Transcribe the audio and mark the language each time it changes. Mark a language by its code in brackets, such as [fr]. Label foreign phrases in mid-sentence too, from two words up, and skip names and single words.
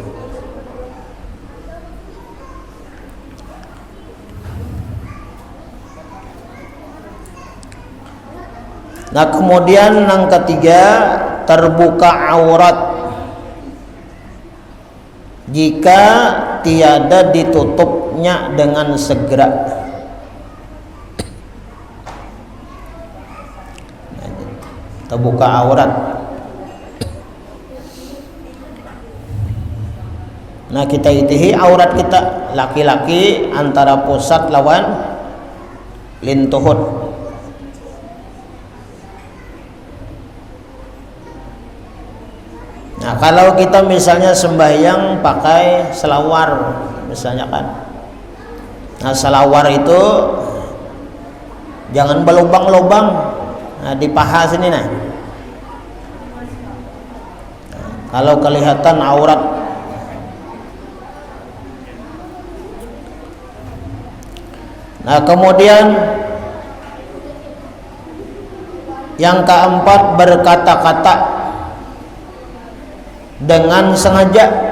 [id] Nah, kemudian yang ketiga, terbuka aurat jika tiada ditutupnya dengan segera. Terbuka aurat. [bjn] Nah, kita itihi aurat kita laki-laki antara pusat lawan lintuhut. [id] Nah, kalau kita misalnya sembahyang pakai selawar misalnya kan. Nah, selawar itu jangan berlubang-lubang. Nah, di paha sini nah. Kalau kelihatan aurat. Nah, kemudian yang keempat, berkata-kata dengan sengaja.